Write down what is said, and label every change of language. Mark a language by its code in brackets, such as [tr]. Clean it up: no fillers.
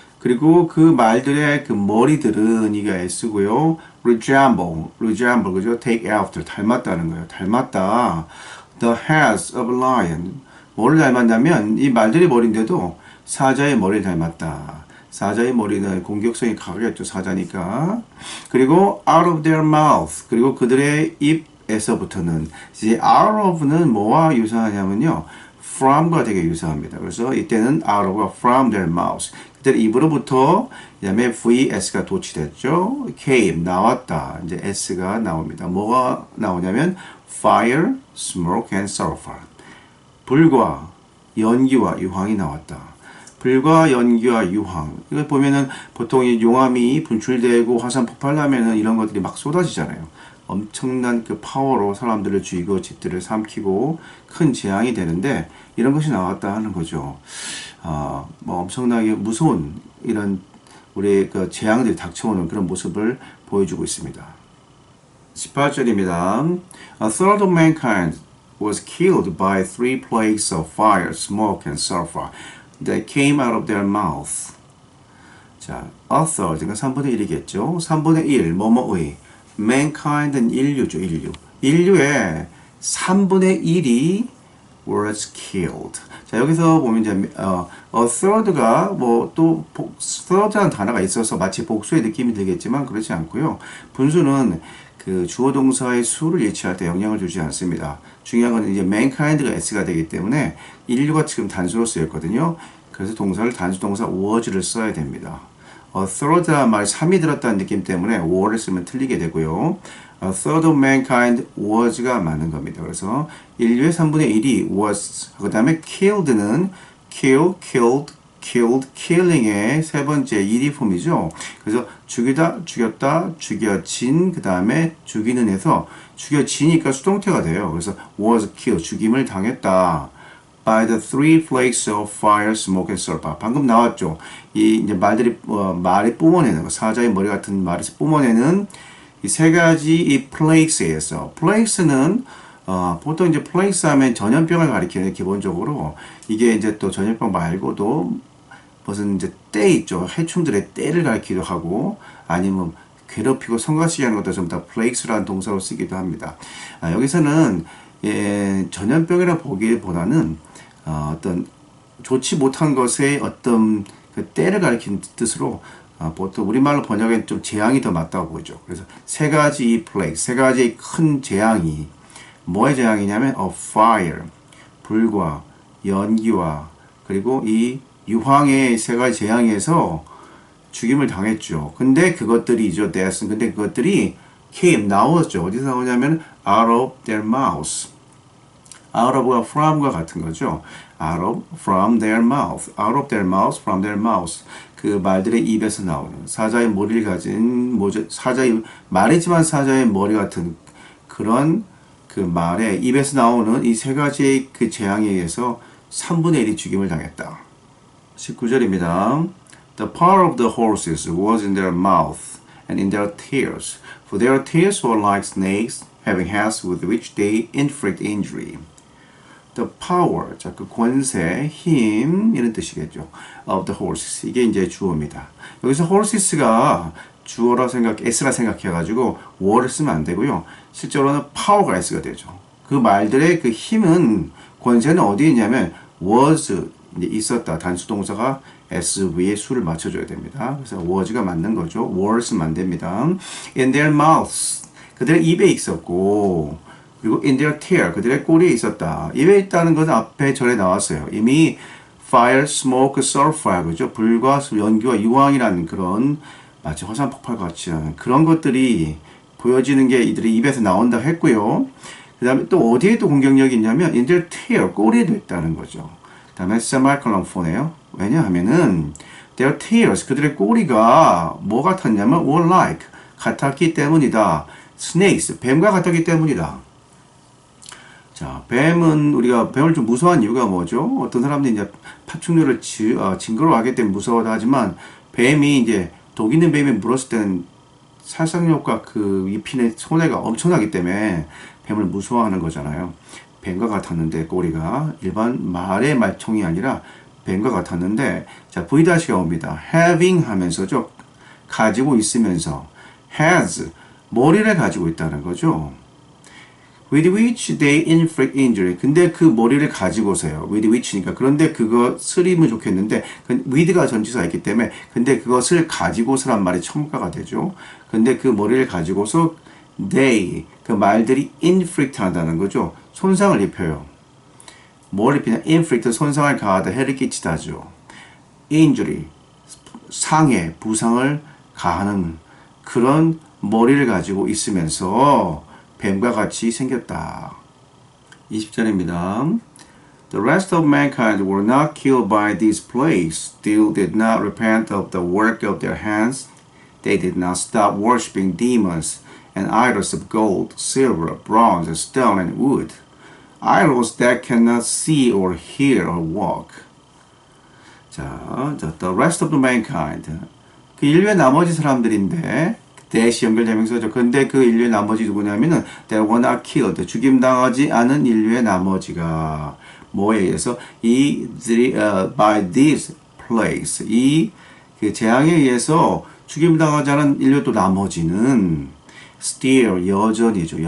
[ko] 그리고 그 말들의 그 머리들은 이게 S고요. resemble, 그죠? [en] take after, [ko] 닮았다는 거예요. 닮았다. [en] The heads of a lion. [ko] 뭐를 닮았냐면 이 말들의 머리인데도 사자의 머리를 닮았다. 사자의 머리는 공격성이 강하겠죠. 사자니까. [en] 그리고 out of their mouth. [ko] 그리고 그들의 입에서부터는 이제 out of는 뭐와 유사하냐면요. from과 되게 유사합니다. 그래서 이때는 [en] out of가 from their mouth. [ko] 그들의 입으로부터 그다음에 vs가 도치됐죠. came 나왔다. 이제 s가 나옵니다. 뭐가 나오냐면 [en] fire, smoke and sulfur. [ko] 불과 연기와 유황이 나왔다. 불과 연기와 유황. 이걸 보면은 보통 이 용암이 분출되고 화산 폭발하면은 이런 것들이 막 쏟아지잖아요. 엄청난 그 파워로 사람들을 죽이고 집들을 삼키고 큰 재앙이 되는데 이런 것이 나왔다 하는 거죠. 엄청나게 무서운 이런 우리 그 재앙들이 닥쳐오는 그런 모습을 보여주고 있습니다. 18절입니다. [en] A third of mankind was killed by three plagues of fire, smoke and sulfur. that came out of their mouth. [ko] 자, a third, 그러니까 3분의 1이겠죠. 3분의 1, 뭐뭐의. mankind은 인류죠, 인류. 인류의 3분의 1이 was killed. 자, 여기서 보면 이제, a third가 또, third라는 단어가 있어서 마치 복수의 느낌이 들겠지만 그렇지 않고요. 분수는 그 주어 동사의 수를 예치할 때 영향을 주지 않습니다. 중요한 건 이제 mankind가 s가 되기 때문에 인류가 지금 단수로 쓰였거든요. 그래서 동사를 단수 동사 was를 써야 됩니다. third 말이 3이 들었다는 느낌 때문에 was를 쓰면 틀리게 되고요. [en] third of mankind was가 [ko] 맞는 겁니다. 그래서 인류의 3분의 1이 was, 그 다음에 killed는 kill, killed, killed, killing의 세 번째 1이 폼이죠. 그래서 죽이다, 죽였다, 죽여진, 그 다음에 죽이는 해서 죽여지니까 수동태가 돼요. 그래서 [en] was killed, [ko] 죽임을 당했다. [en] by the three flakes of fire, smoke and sulfur. [ko] 방금 나왔죠. 이제 말이 뿜어내는 거, 사자의 머리 같은 말에서 뿜어내는 이 세 가지 이 flakes에서, flakes는 보통 이제 플레이스 하면 전염병을 가리키는 기본적으로 이게 이제 또 전염병 말고도 무슨 이제 때 있죠. 해충들의 때를 가리키기도 하고 아니면 괴롭히고 성가시게 하는 것도 전부 다 플레이스라는 동사로 쓰기도 합니다. 여기서는 전염병이라 보기보다는 어떤 좋지 못한 것의 어떤 그 때를 가리키는 뜻으로 보통 우리말로 번역엔 좀 재앙이 더 맞다고 보죠. 그래서 세 가지 플레이스, 세 가지 큰 재앙이 뭐의 재앙이냐면 fire, 불과 연기와 그리고 이 유황의 세 가지 재앙에서 죽임을 당했죠. 근데 그것들이죠. death. 근데 그것들이 came, 나왔죠. 어디서 나오냐면 [en] out of their mouths. [ko] out of가 from과 같은 거죠. [en] out of, from their mouth. out of their mouths, from their mouths. [ko] 그 말들의 입에서 나오는 사자의 머리를 가진 사자의 말이지만 사자의 머리 같은 그런 그 말의 입에서 나오는 이 세 가지의 그 재앙에 의해서 3분의 1이 죽임을 당했다. 19절입니다. [en] The power of the horses was in their mouth and in their tails, for their tails were like snakes, having heads with which they inflict injury. The power, [ko] 자, 그 권세, 힘 이런 뜻이겠죠. [en] Of the horses, [ko] 이게 이제 주어입니다. 여기서 horses가 주어라 S라 생각해가지고 were를 쓰면 안 되고요. 실제로는 power가 S가 되죠. 그 말들의 그 힘은 권세는 어디에 있냐면 was 이제 있었다. 단수 동사가 S 위에 수를 맞춰줘야 됩니다. 그래서 was가 맞는 거죠. were 쓰면 안 됩니다. [en] In their mouths, [ko] 그들의 입에 있었고, 그리고 [en] in their tail, [ko] 그들의 꼬리에 있었다. 입에 있다는 것은 앞에 전에 나왔어요. [en] 이미 fire, smoke, sulfur, 그죠? [ko] 불과 연기와 유황이라는 그런 마치 화산 폭발 같이 하는 그런 것들이 보여지는 게 이들의 입에서 나온다 했고요. 그 다음에 또 어디에 또 공격력이 있냐면 [en] in their tail, [ko] 꼬리에도 있다는 거죠. 그 다음에 semicolon 4네요. 왜냐하면은 their tails, 그들의 꼬리가 뭐 같았냐면 [en] were like, [ko] 같았기 때문이다. snakes, 뱀과 같았기 때문이다. 자, 뱀은 우리가 뱀을 좀 무서워한 이유가 뭐죠? 어떤 사람들이 이제 파충류를 징그러워하기 때문에 무서워도 하지만 뱀이 이제 독 있는 뱀이 물었을 때는 살상력과 그 입히는 손해가 엄청나기 때문에 뱀을 무서워하는 거잖아요. 뱀과 같았는데 꼬리가 일반 말의 말총이 아니라 뱀과 같았는데 자 V-가 옵니다. having 하면서죠. 가지고 있으면서 has 머리를 가지고 있다는 거죠. [en] with which they inflict injury. [ko] 근데 그 머리를 가지고서요. with which니까 그런데 그거 쓰리면 좋겠는데 with가 전치사였기 때문에 근데 그것을 가지고서란 말이 첨가가 되죠. 근데 그 머리를 가지고서 they 그 말들이 inflict 한다는 거죠. 손상을 입혀요. 뭘 입히냐? inflict 손상을 가하다 해를 끼치다죠. injury 상해 부상을 가하는 그런 머리를 가지고 있으면서 뱀과 같이 생겼다. 20절입니다. [en] The rest of mankind were not killed by these plagues, still did not repent of the work of their hands. They did not stop worshipping demons and idols of gold, silver, bronze, stone, and wood. Idols that cannot see or hear or walk. [ko] 자, [en] the rest of the mankind. [ko] 그 인류의 나머지 사람들인데 대시 연결되면서죠. 근데 그 인류의 나머지 누구냐면은 [en] they were not killed. [ko] 죽임당하지 않은 인류의 나머지가 뭐에 의해서 이들이 [en] by these plagues [ko] 이 그 재앙에 의해서 죽임당하지 않은 인류 또 나머지는 still 여전히죠.